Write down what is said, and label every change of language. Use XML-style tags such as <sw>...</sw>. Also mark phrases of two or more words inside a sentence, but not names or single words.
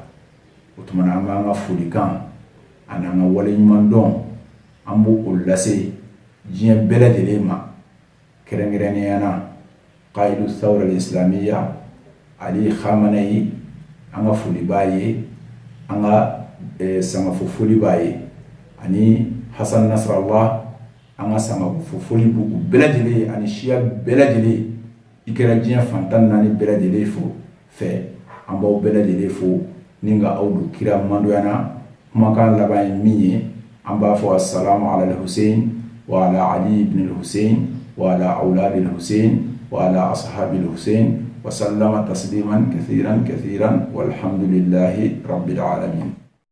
<bm>O tuma na an b'an ka folikan a n'an ka waleɲuman dɔn an b'o lase diɲɛ bɛɛ lajɛlen ma, kɛrɛnkɛrɛnnenya na</bm> <ar>قائد الثورة الإسلامية</ar> <bm>Ali Khamenei, an ka foli b'a ye, an ka sangafo foli b'a ye, ani Hassan Nasrallah an ka sangafo foli b'u bɛɛ lajɛlen ye, ani siya bɛɛ lajɛlen. I kɛra diɲɛ fantan naani bɛɛ lajɛlen fɛ, an b'aw bɛɛ lajɛlen fo ni ka aw don kira mandoya na. Kumakan laban ye min ye, an b'a fɔ</bm> <ar>السلام على الحسين وعلى علي بن الحسين وعلى أولاد الحسين وعلى أصحاب الحسين وسلم تسليما كثيرا كثيرا والحمد لله رب العالمين.</ar>